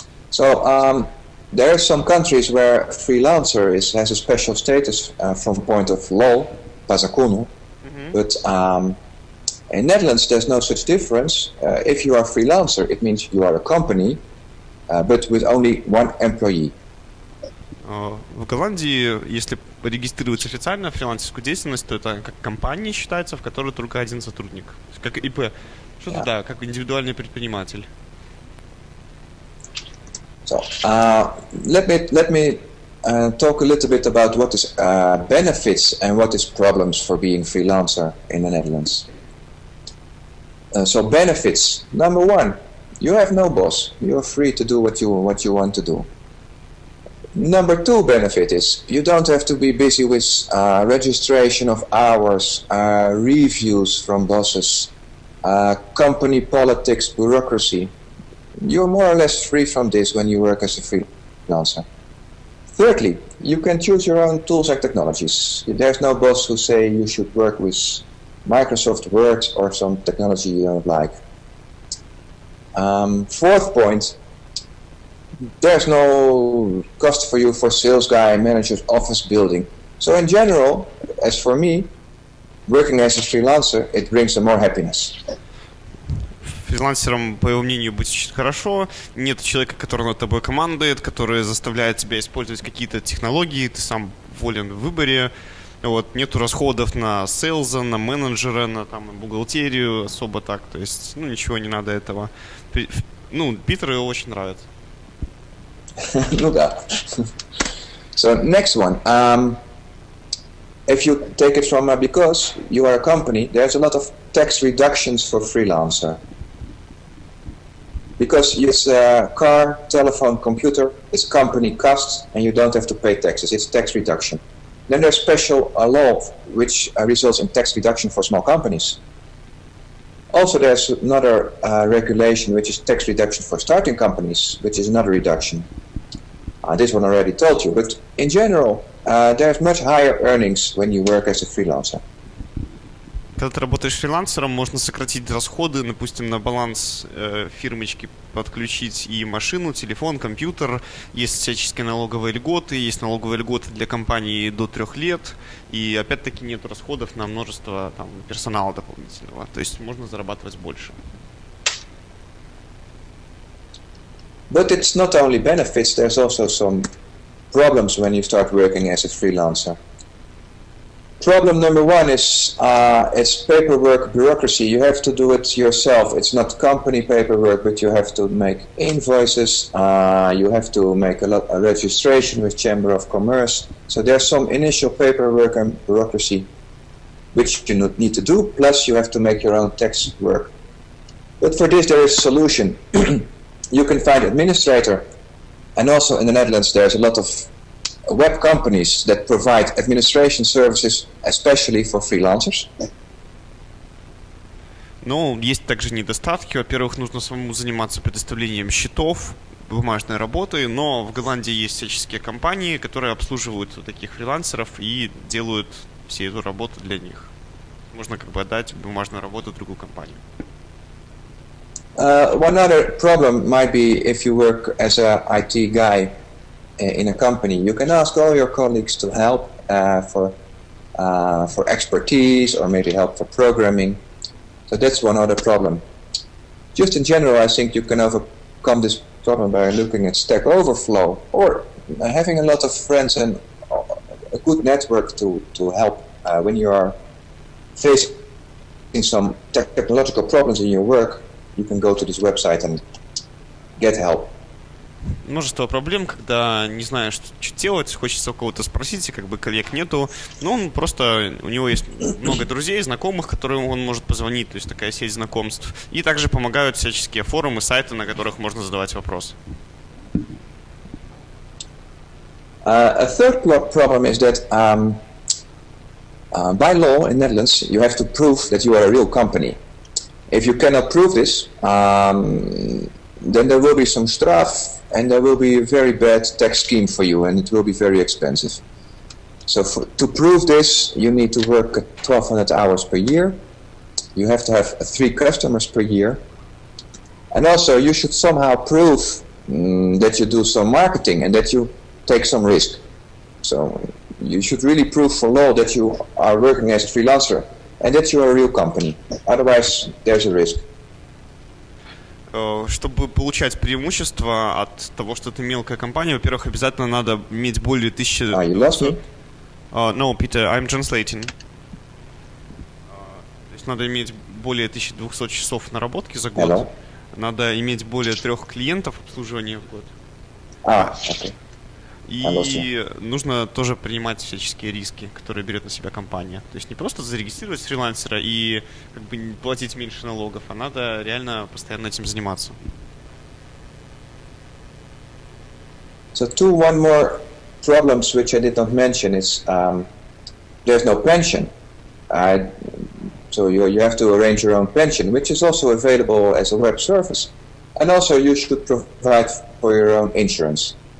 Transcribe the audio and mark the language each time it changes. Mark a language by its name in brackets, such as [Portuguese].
[English] So there are some countries where freelancer has a special status from point of law, pazakuno, but in Netherlands there's no such difference. If you are freelancer, it means you are a company, but with only one employee. [Russian] В Голландии, если регистрировать официально фрилансерскую деятельность, то это как компания считается, в которой только один сотрудник. Как ИП. Что-то да, как индивидуальный предприниматель. [English] So let me talk a little bit about what is benefits and what is problems for being freelancer in the Netherlands. So benefits. Number one, you have no boss. You are free to do what you want to do. Number two benefit is you don't have to be busy with registration of hours, reviews from bosses, company politics, bureaucracy. You're more or less free from this when you work as a freelancer. Thirdly, you can choose your own tools and technologies. There's no boss who say you should work with Microsoft Word or some technology you don't like. Fourth point, there's no cost for you for sales guy, manager's office building. So in general, as for me, working as a freelancer, it brings more happiness. [Russian] Фрилансером, по его мнению, быть очень хорошо. Нет человека, который над тобой командует, который заставляет тебя использовать какие-то технологии, ты сам волен в выборе. Вот, нету расходов на сейлза, на менеджера, на там, бухгалтерию особо так. То есть, ничего не надо этого. Питеру его очень нравится. Ну да. [English] So next one. If you take it from because you are a company, there's a lot of tax reductions for freelancer. Because it's a car, telephone, computer, it's company cost, and you don't have to pay taxes. It's tax reduction. Then there's special law which results in tax reduction for small companies. Also, there's another regulation which is tax reduction for starting companies, which is another reduction. This one I already told you, but in general, there's much higher earnings when you work as a freelancer. [Russian] Когда ты работаешь фрилансером, можно сократить расходы, допустим, на баланс фирмочки подключить и машину, телефон, компьютер. Есть всяческие налоговые льготы, есть налоговые льготы для компаний до 3 лет. И опять-таки нет расходов на множество там, персонала дополнительного. То есть можно зарабатывать больше. [English] But it's not only benefits, there's also some problems when you start working as a freelancer. problem number one is it's paperwork bureaucracy. You have to do it yourself. It's not company paperwork, but you have to make invoices. You have to make a registration with Chamber of Commerce. So there's some initial paperwork and bureaucracy which you need to do, plus you have to make your own tax work. But for this there is a solution. You can find administrator, and also in the Netherlands there's a lot of web companies that provide administration services, especially for freelancers. [Russian] Но есть также недостатки. Во-первых, нужно самому заниматься предоставлением счетов, бумажной работы, но в Голландии есть всяческие компании, которые обслуживают таких фрилансеров и делают всю эту работу для них. Можно как бы отдать бумажную работу в другую компанию. [English] One other problem might be if you work as a IT guy in a company. You can ask all your colleagues to help for expertise or maybe help for programming. So that's one other problem. Just in general, I think you can overcome this problem by looking at Stack Overflow or having a lot of friends and a good network to help when you are facing some technological problems in your work. You can go to this website and get help. [Russian] Множество проблем, когда не знаешь, что делать, хочется у кого-то спросить, и как бы коллег нету, но он просто, у него есть много друзей, знакомых, которым он может позвонить, то есть такая сеть знакомств, и также помогают всяческие форумы, сайты, на которых можно задавать вопросы. [English] A third problem is that by law in Netherlands you have to prove that you are a real company. If you cannot prove this, then there will be some straf and there will be a very bad tax scheme for you and it will be very expensive. So to prove this, you need to work 1,200 hours per year. You have to have 3 customers per year. And also you should somehow prove that you do some marketing and that you take some risk. So you should really prove for law that you are working as a freelancer and that you are a real company. Otherwise, there's a risk. [Russian] Чтобы получать преимущество от того, что ты мелкая компания, во-первых, обязательно надо иметь более 1000... [English] You lost me? No, Peter, I'm translating. [Russian] То есть надо иметь более 1200 часов наработки за год. [English] Hello? [Russian] Надо иметь более 3 клиентов обслуживания в год. [English] Okay. [Russian] И нужно тоже принимать всяческие риски, которые берет на себя компания. То есть не просто зарегистрировать фрилансера и как бы платить меньше налогов, а надо реально постоянно этим заниматься. [English] So one more problems which I did not mention is there's no pension. So you have to arrange your own pension, which is also available as a web service. And also you should provide for your own insurance.